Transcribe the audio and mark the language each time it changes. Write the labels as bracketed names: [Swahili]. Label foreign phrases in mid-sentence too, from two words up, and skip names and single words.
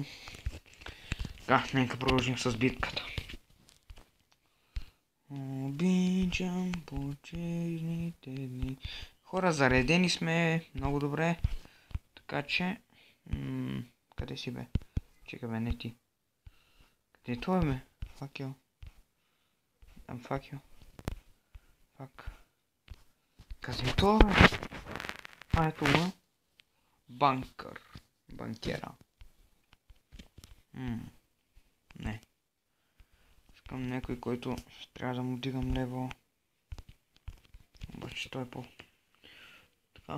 [Bulgarian] Така, нека продължим с битката. Обичам почивните дни. Хора, заредени сме много добре. Така че... къде си бе? Чекай бе, не ти. Къде е това бе? [English] Fuck you. Fuck you. Fuck. [Bulgarian] Къде е това бе? Ето ма. Банкър. Банкера. Не. Искам някой, който ще трябва да му дигам лево. Обаче той е по... Така.